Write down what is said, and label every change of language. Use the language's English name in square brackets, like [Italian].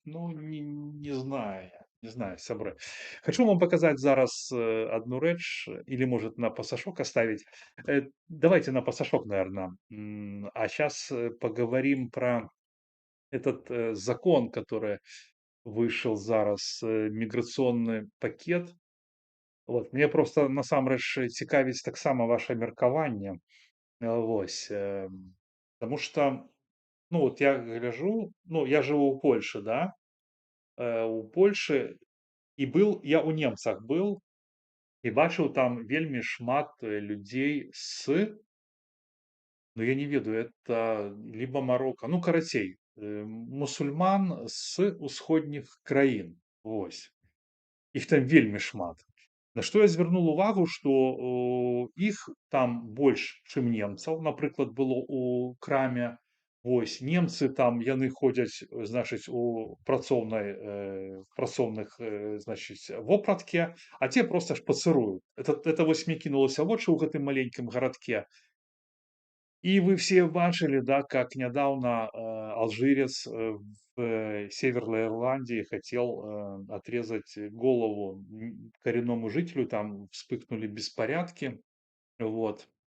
[Russian] Ну, не знаю, не знаю, сябры. Хочу вам показать зараз одну рэч, или может на пасашок оставить. Давайте на пасашок, наверное. А сейчас поговорим про этот закон, который вышел зараз, миграционный пакет. Вот. [Belarusian] Мне просто насамрэч цікавіць таксама ваше меркаванне. Вось. [Russian] Потому что, ну вот я гляжу, ну я живу у Польши, [Belarusian] да, у Польши, і я у немцах был, і бачыў там вельмі шмат людзей ну я не ведаю, это либо Марокко, ну карацей, мусульман з усходніх краін. Вось. Іх там вельмі шмат. На што я звярнуў увагу, што іх там больш, чым немцаў, напрыклад, было ў краме. Вось немцы там яны ходзяць, значыць, у працоўных, значыць, вопратке, а те проста шпацыруюць. Это вось мне кінулася ў вочы ў гэтым маленькім гарадке. [Russian] И вы все бачили, да, как недавно алжирец в Северной Ирландии хотел отрезать голову коренному жителю, там вспыхнули беспорядки, вот.